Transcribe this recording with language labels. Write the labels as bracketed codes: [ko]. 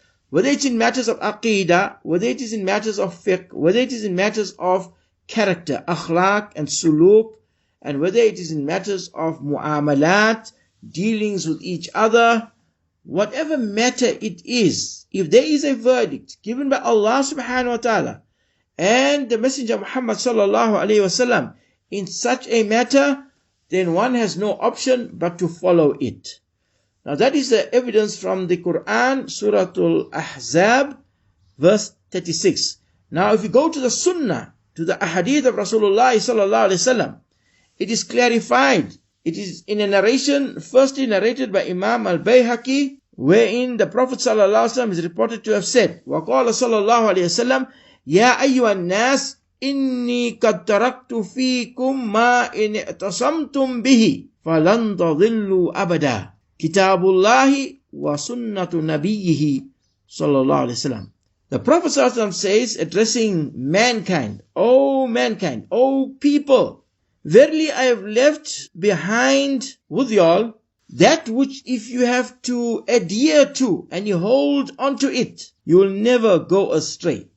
[en] Whether it's in matters of aqidah, whether it is in matters of fiqh, whether it is in matters of character, akhlaq and suluk, and whether it is in matters of mu'amalat, dealings with each other, whatever matter it is, if there is a verdict given by Allah subhanahu wa ta'ala and the Messenger Muhammad sallallahu alayhi wasallam in such a matter, then one has no option but to follow it. Now that is the evidence from the Quran, Surah Al-Ahzab, verse 36. Now if you go to the Sunnah, to the Ahadith of Rasulullah sallallahu alayhi wasallam, it is clarified. It is in a narration, firstly narrated by Imam Al-Bayhaqi, wherein the Prophet sallallahu alaihi wasallam is reported to have said, [ar] وَقَالَ صَلَّى اللَّهُ عَلَيْهِ وسلم يَا أَيُّهَا النَّاسِ إِنِّي قَدْ تَرَكْتُ فِيكُمْ مَا إِنِ اعْتَصَمْتُمْ بِهِ فَلَنْ تَضِلُّوا أَبَدًا كِتَابُ اللَّهِ وَسُنَّةُ نَبِيِّهِ صلى الله عليه وسلم. [en] The Prophet sallallahu alaihi wasallam says, addressing mankind, O people, verily I have left behind with y'all that which if you have to adhere to and you hold on to it, you will never go astray.